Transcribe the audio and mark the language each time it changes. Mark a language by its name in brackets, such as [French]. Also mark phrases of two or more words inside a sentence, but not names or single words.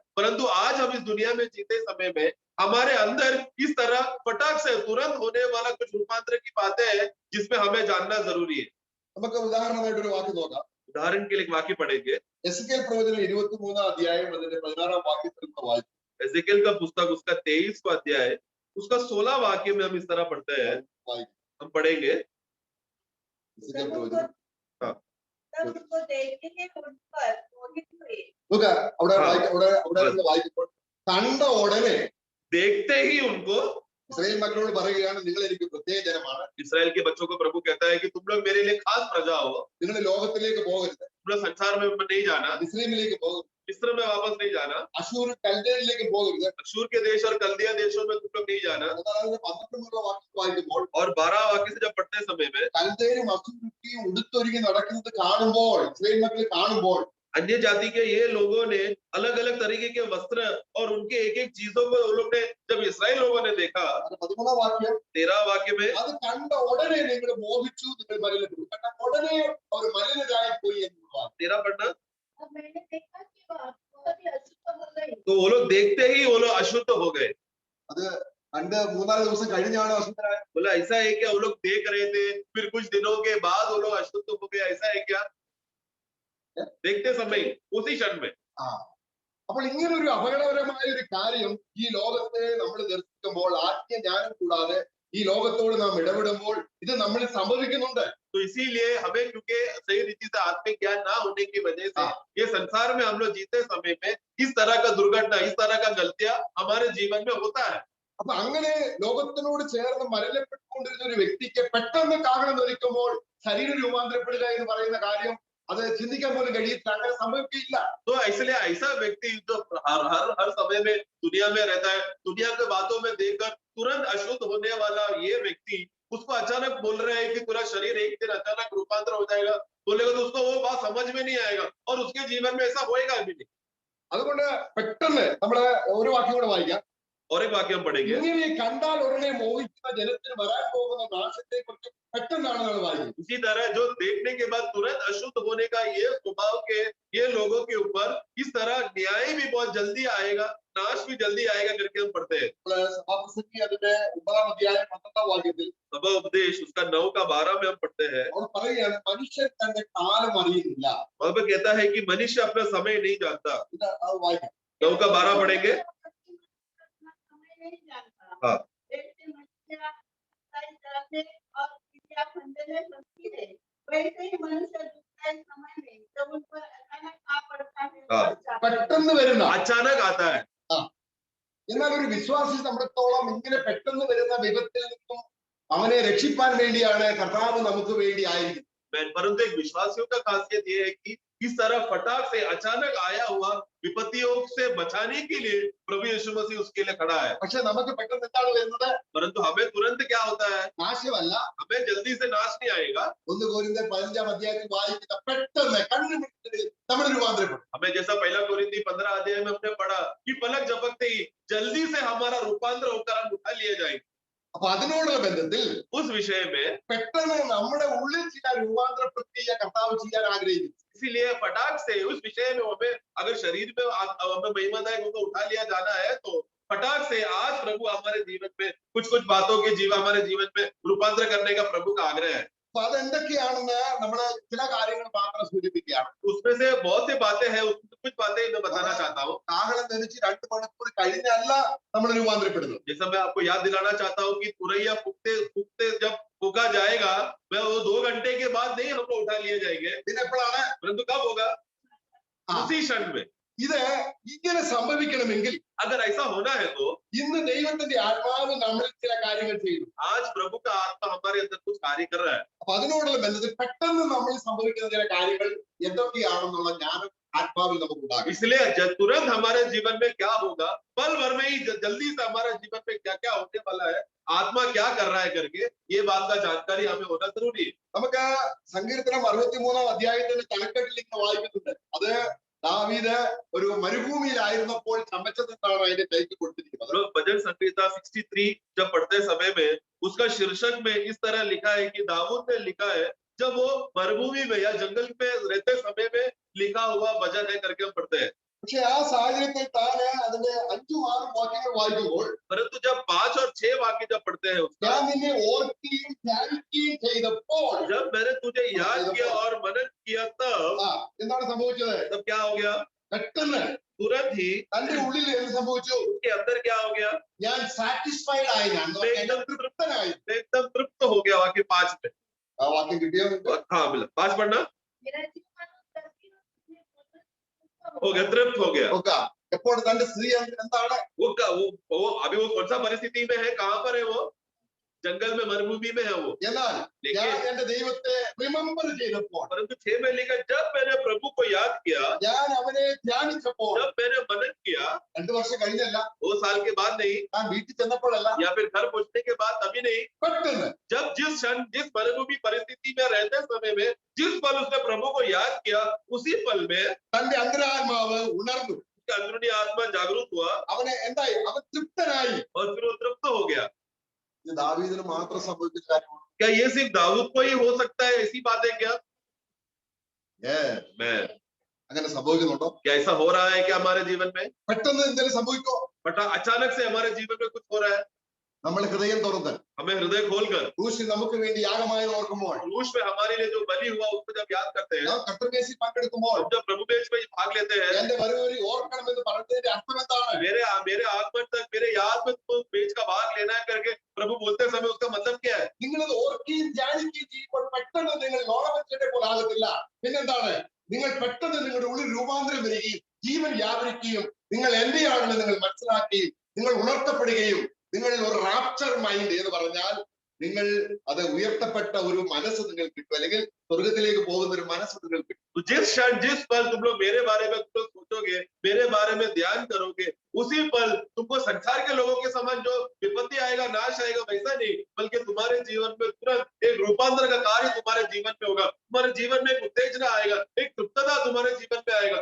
[Hindi] परंतु आज हम इस दुनिया में जीते समय में हमारे अंदर इस तरह फटाक से तुरंत होने वाला कुछ रूपांतर की बातें हैं जिसमें हमें जानना जरूरी है। [Malayalam] നമുക്ക് ഉദാഹരണമായിട്ട് ഒരു വാക്യം നോക്കാം. [Hindi] उदाहरण के लिए एक वाक्य पढ़ेंगे। [Malayalam] എസെക്കിയേൽ പ്രവചനം 23-ാം അധ്യായം അതിന്റെ 16-ാം വാക്യത്തിൽ നിന്ന് വായിക്കും. [Hindi] एजेकिएल का पुस्तक उसका 23वां अध्याय उसका 16 वाक्य में हम इस तरह पढ़ते हैं, हम पढ़ेंगे। [Malayalam] വായിക്കുമ്പോൾ കണ്ട ഉടനെ, [Hindi] देखते ही उनको, [Malayalam] ഇസ്രായേൽ മക്കളോട് പറയുകയാണ്, നിങ്ങൾ എനിക്ക് പ്രത്യേക ജനമാണ്. [Hindi] इस्राएल के बच्चों को प्रभु कहता है कि तुम लोग मेरे लिए खास प्रजा हो, [Malayalam] നിങ്ങൾ ലോകത്തിലേക്ക് പോകരുത്, [Hindi] तुम लोग संसार में नहीं जाना, [Malayalam] ഇസ്രായേലിലേക്ക് പോകരുത്, [Hindi] मिस्र में वापस नहीं जाना, [Malayalam] അശൂർ കൽദയയിലേക്ക് പോകരുത്, [Hindi] अशूर के देश और कल्दिया देशों में तुम लोग नहीं जाना। [Malayalam] 12 വാക്യം വായിക്കുമ്പോൾ, [Hindi] और 12 वाक्य से जब पढ़ते समय में [Malayalam] കൽദയരും അശൂരും ഉടുത്തൊരുങ്ങി നടക്കുന്നത് കാണുമ്പോൾ, ഇസ്രായേൽ മക്കൾ കാണുമ്പോൾ, [Hindi] अन्य जाति के ये लोगों ने अलग अलग तरीके के वस्त्र और उनके एक एक चीजों को उन लोग ने, जब इसराइल लोगों ने देखा, [Malayalam] 13 വാക്യം [Hindi] 13 वाक्य में, [Malayalam] അത് കണ്ട ഉടനെ നിങ്ങൾ മോഹിച്ചു, നിങ്ങൾ മലിനപ്പെട്ടു. കണ്ട ഉടനെ അവർ മലിനരായി പോയി എന്നുള്ളതാണ്. [Hindi] 13 पढ़ना। अब मैंने देखा कि वह बहुत ही अशुद्ध हो गई। तो वो लोग देखते ही वो लोग अशुद्ध हो गए। [Malayalam] അത് കണ്ട് 3-4 ദിവസം കഴിഞ്ഞാണ് അശുദ്ധരായത്. [Hindi] बोला ऐसा है क्या? वो लोग देख रहे थे, फिर कुछ दिनों के बाद वो लोग अशुद्ध हो गए, ऐसा है क्या? देखते समय उसी क्षण में। [Malayalam] അപ്പോൾ ഇങ്ങനെ ഒരു അപകടകരമായ ഒരു കാര്യം ഈ ലോകത്തെ നമ്മൾ ദർശിക്കുമ്പോൾ, ആത്മജ്ഞാനം കൂടാതെ ഈ ലോകത്തോട് നാം ഇടപെടുമ്പോൾ ഇത് നമ്മളിൽ സംഭവിക്കുന്നുണ്ട്. [Hindi] तो इसीलिए हमें, क्योंकि सही रीति से आत्मिक ज्ञान ना होने की वजह से ये संसार में हम लोग जीते समय में इस तरह का दुर्घटना, इस तरह का गलतियां हमारे जीवन में होता है। [Malayalam] അപ്പൊ അങ്ങനെ ലോകത്തിനോട് ചേർന്ന് മലിനപ്പെട്ടുകൊണ്ടിരുന്ന ഒരു വ്യക്തിക്ക് പെട്ടെന്ന് കാഹളം ധരിക്കുമ്പോൾ ശരീര രൂപാന്തരപ്പെടുക എന്ന് പറയുന്ന കാര്യം അത് ചിന്തിക്കാൻ പോലും കഴിയില്ല. അങ്ങനെ സംഭവിക്കില്ല. [Hindi] तो इसलिए ऐसा व्यक्ति जो हर समय में दुनिया में रहता है, दुनिया के बातों में देखकर तुरंत अशुद्ध होने वाला ये व्यक्ति, उसको अचानक बोल रहे हैं कि पूरा शरीर एक दिन अचानक रूपांतर हो जाएगा, बोलेगा तो उसको वो बात समझ में नहीं आएगा और उसके जीवन में ऐसा होएगा भी नहीं। [Malayalam] അതുകൊണ്ട് പെട്ടെന്ന് നമ്മള് ഒരു വാക്യം കൂടെ വായിക്കാം. [Hindi] और एक वाक्य हम पढ़ेंगे। [Malayalam] ഇങ്ങനെ കണ്ടാൽ ഉടനെ മോഹിക്കുന്ന ജനത്തിന് വരാൻ പോകുന്ന നാശത്തെ കുറിച്ച് പെട്ടെന്നാണ് നമ്മൾ വായിക്കുന്നത്. [Hindi] इसी तरह जो देखने के बाद तुरंत अशुद्ध होने का ये स्वभाव के ये लोगों के ऊपर इस तरह न्याय भी बहुत जल्दी आएगा, नाश भी जल्दी आएगा करके हम पढ़ते हैं। [Malayalam] സഭാപ്രസംഗി അതിന്റെ 9-ാം അധ്യായം 12-ാം വാക്യത്തിൽ [Hindi] सभा उपदेश उसका 9 का 12 में हम पढ़ते हैं। [Malayalam] അവർ പറയുകയാണ്, മനുഷ്യൻ തന്റെ കാലം അറിയുന്നില്ല. [Hindi] वहां पर कहता है कि मनुष्य अपना समय नहीं जानता। [Malayalam] ഇത് അത് വായിക്കാം. [Hindi] 9 का 12 पढ़ेंगे। समय नहीं जानता। हाँ। जैसे मछलियाँ जाते और चिड़िया फंदे में फंसती है, वैसे ही मनुष्य दुखदाई समय में जब उन पर अचानक आ पड़ता है, हाँ। फंस जाता है। [Malayalam] പെട്ടെന്ന് വരുന്ന [Hindi] अचानक आता है। [Malayalam] എന്നാൽ ഒരു വിശ്വാസി സംബന്ധിച്ചിടത്തോളം ഇങ്ങനെ പെട്ടെന്ന് വരുന്ന വിപത്തിൽ നിന്നും അവനെ രക്ഷിപ്പാൻ വേണ്ടിയാണ് കർത്താവ് നമുക്ക് വേണ്ടി ആയിരിക്കുന്നത്. [Hindi] परंतु एक विश्वासियों का खासियत ये है कि इस तरह फटाक से अचानक आया हुआ विपत्तियों से बचाने के लिए प्रभु यीशु मसीह उसके लिए खड़ा है। [Malayalam] പക്ഷെ നമുക്ക് പെട്ടെന്ന് എന്താണ് വരുന്നത്? [Hindi] परंतु हमें तुरंत क्या होता है? [Malayalam] നാശമല്ല. [Hindi] हमें जल्दी से नाश नहीं आएगा। [Malayalam] 1 कोरिन्ത്യർ 15-ാം അധ്യായത്തിൽ വായിക്കുന്ന പെട്ടെന്ന് കണ്ണുമിട്ട് നമ്മൾ രൂപാന്തരപ്പെടും. [Hindi] हमें जैसा 1 कोरिन्थी 15 अध्याय में हमने पढ़ा कि पलक झपकते ही जल्दी से हमारा रूपांतर होकर हम उठा लिए जाएंगे। [Malayalam] അപ്പൊ അതിനോടുള്ള ബന്ധത്തിൽ [Hindi] उस विषय में [Malayalam] പെട്ടെന്ന് നമ്മുടെ ഉള്ളിൽ ചില രൂപാന്തര പ്രക്രിയ കർത്താവ് ചെയ്യാൻ ആഗ്രഹിക്കുന്നു. [Hindi] इसीलिए फटाक से उस विषय में हमें अगर शरीर में हमें महिमादायक होकर उठा लिया जाना है तो फटाक से आज प्रभु हमारे जीवन में कुछ बातों के हमारे जीवन में रूपांतर करने का प्रभु का आग्रह है। [Malayalam] അപ്പൊ അതെന്തൊക്കെയാണെന്ന് നമ്മള് ചില കാര്യങ്ങൾ മാത്രം സൂചിപ്പിക്കുകയാണ്. [Hindi] उसमें से बहुत सी बातें हैं, कुछ बातें मैं बताना चाहता हूँ। [Malayalam] കാഹളം ധരിച്ച് 2 മണിക്കൂർ കഴിഞ്ഞല്ല നമ്മൾ രൂപാന്തരപ്പെടുന്നത്. [Hindi] जैसा मैं आपको याद दिलाना चाहता हूँ कि तुरैया फूकते जब फूका जाएगा, मैं वो 2 घंटे के बाद नहीं हमको उठा लिए जाएंगे, [Malayalam] പിന്നെ എപ്പോഴാണ്? [Hindi] परंतु कब होगा? उसी क्षण में। [Malayalam] ഇത് ഇങ്ങനെ സംഭവിക്കണമെങ്കിൽ [Hindi] अगर ऐसा होना है तो [Malayalam] ഇന്ന് ദൈവത്തിന്റെ ആത്മാവ് നമ്മളിൽ ചില കാര്യങ്ങൾ ചെയ്യുന്നു. [Hindi] आज प्रभु का आत्मा हमारे अंदर कुछ कार्य कर रहा है। [Malayalam] അപ്പൊ അതിനോടുള്ള ബന്ധത്തിൽ പെട്ടെന്ന് നമ്മൾ സംഭവിക്കുന്ന ചില കാര്യങ്ങൾ എന്തൊക്കെയാണെന്നുള്ള ജ്ഞാനം ആത്മാവിൽ നമുക്ക് ഉണ്ടാകും. [Hindi] इसलिए तुरंत हमारे जीवन में क्या होगा, पल भर में ही जल्दी से हमारे जीवन में क्या क्या होने वाला है, आत्मा क्या कर रहा है करके ये बात का जानकारी हमें होना जरूरी है। [Malayalam] നമുക്ക് സങ്കീർത്തനം 63-ാം അധ്യായത്തിന്റെ തലക്കെട്ടിൽ ഇങ്ങനെ വായിക്കുന്നുണ്ട്. അത് ദാവീദ് ഒരു മരുഭൂമിയിലായിരുന്നപ്പോൾ ചമച്ചതെന്നാണ് അതിന്റെ ടൈറ്റിൽ കൊടുത്തിരിക്കുന്നത്. [Hindi] भजन संहिता 63 जब पढ़ते समय में उसका शीर्षक में इस तरह लिखा है कि दाऊद ने लिखा है जब वो मरुभूमि में या जंगल में रहते समय में लिखा हुआ भजन है करके हम पढ़ते हैं। [Malayalam] പക്ഷെ ആ സാഹചര്യത്തിൽ താന് അതിന്റെ 5-6 വാക്യങ്ങൾ വായിക്കുമ്പോൾ, [Hindi] परंतु जब 5 और 6 वाक्य जब पढ़ते हैं उसका, [Malayalam] ഞാൻ നിന്നെ ഓർക്കുകയും ധ്യാനിക്കുകയും ചെയ്തപ്പോൾ, [Hindi] जब मैंने तुझे याद किया और मनन किया तब [Malayalam] എന്താണ് സംഭവിച്ചത്? [Hindi] तब क्या हो गया? [Malayalam] പെട്ടെന്ന് [Hindi] तुरंत ही [Malayalam] തന്റെ ഉള്ളിൽ എന്ത് സംഭവിച്ചു? [Hindi] उसके अंदर क्या हो गया? [Malayalam] ഞാൻ സാറ്റിസ്ഫൈഡ് ആയി, ഞാൻ തൃപ്തനായി. [Hindi] एकदम तृप्त हो गया। वाक्य 5 में ആ വാക്യം കിട്ടിയോ? हाँ मिला। 5 पढ़ना मेरा जीवन हो गया, तृप्त हो गया। [Malayalam] നോക്കാം. എപ്പോൾ തന്റെ സ്ത്രീ എന്താണ്? [Hindi] वो अभी वो कौन सा परिस्थिति में है, कहाँ पर है? वो जंगल में मरुभूमि में है वो। [Malayalam] എന്നാൽ ഞാൻ എന്റെ ദൈവത്തെ റിമെമ്പർ ചെയ്തപ്പോൾ, [Hindi] परंतु 6 में लिखा जब मैंने प्रभु को याद किया, [Malayalam] ഞാൻ അവനെ ധ്യാനിച്ചപ്പോൾ, [Hindi] जब मैंने मनन किया, [Malayalam] 2 വർഷം കഴിഞ്ഞല്ല, [Hindi] 2 साल के बाद नहीं, [Malayalam] ഞാൻ വീട്ടിൽ ചെന്നപ്പോഴല്ല, [Hindi] या फिर घर पहुंचने के बाद तभी नहीं, [Malayalam] പെട്ടെന്ന് [Hindi] जब जब जिस क्षण जिस मरुभूमि परिस्थिति में रहते समय में जिस पल उसने प्रभु को याद किया, उसी पल में [Malayalam] തന്റെ അന്തരാത്മാവ് ഉണർന്നു. [Hindi] उसका अंदरूनी आत्मा जागरूक हुआ [Malayalam] അവന് എന്തായി? അവൻ തൃപ്തനായി. [Hindi] और फिर वो तृप्त हो गया। [Malayalam] ഇത് ദാവീദിന് മാത്രം സംഭവിക്കുന്ന കാര്യമാണ്. [Hindi] क्या ये सिर्फ दाऊद को ही हो सकता है? ऐसी बात है क्या? मैं [Malayalam] അങ്ങനെ സംഭവിക്കുന്നുണ്ടോ? [Hindi] क्या ऐसा हो रहा है क्या हमारे जीवन में? [Malayalam] പെട്ടെന്ന് എന്തെങ്കിലും സംഭവിക്കോ? [Hindi] बट अचानक से हमारे जीवन में कुछ हो रहा है। [Malayalam] നമ്മൾ ഹൃദയം തുറന്ന് [Hindi] हमें हृदय खोलकर [Malayalam] ക്രൂശിൽ നമുക്ക് വേണ്ടി യാഗമായി ഓർക്കുമ്പോൾ, [Hindi] क्रूस में हमारे लिए जो बलि हुआ उसको जब याद करते हैं, [Malayalam] നാം കർത്തൃമേശയിൽ പങ്കെടുക്കുമ്പോൾ [Hindi] हम जब प्रभु मेज में भाग लेते हैं, [Malayalam] എന്റെ വരവരി ഓർക്കണമെന്ന് പറഞ്ഞതിന്റെ അർത്ഥം എന്താണ്? [Hindi] मेरे मेरे आगमन तक मेरे याद में तुमको मेज का भाग लेना है करके प्रभु बोलते समय उसका मतलब क्या है? [Malayalam] നിങ്ങളത് ഓർക്കുകയും ധ്യാനിക്കുകയും ചെയ്യുമ്പോൾ പെട്ടെന്ന് നിങ്ങൾ ലോകമനുഷ്യരെ പോലെ ആകത്തില്ല. പിന്നെന്താണ്? നിങ്ങൾ പെട്ടെന്ന് നിങ്ങളുടെ ഉള്ളിൽ രൂപാന്തരം വരികയും ജീവൻ വ്യാപരിക്കുകയും നിങ്ങൾ എന്റെയാണെന്ന് നിങ്ങൾ മനസ്സിലാക്കുകയും നിങ്ങൾ ഉണർത്തപ്പെടുകയും നിങ്ങളിൽ ഒരു [English] rapture mind [Malayalam] എന്ന് പറഞ്ഞാൽ നിങ്ങൾ അത് ഉയർത്തപ്പെട്ട ഒരു മനസ്സ് നിങ്ങൾക്ക് കിട്ടും, അല്ലെങ്കിൽ स्वर्गത്തിലേക്ക് പോകുന്ന ഒരു മനസ്സ് നിങ്ങൾക്ക് കിട്ടും. [Hindi] तो जिस क्षण जिस पल तुम लोग मेरे बारे में तुम लोग सोचोगे, मेरे बारे में ध्यान करोगे, उसी पल तुमको संसार के लोगों के समान जो विपत्ति आएगा, नाश आएगा, वैसा नहीं, बल्कि तुम्हारे जीवन में तुरंत एक रूपांतर का कार्य तुम्हारे जीवन में होगा। तुम्हारे जीवन में एक उत्तेजना आएगा, एक तृप्तता तुम्हारे जीवन में आएगा।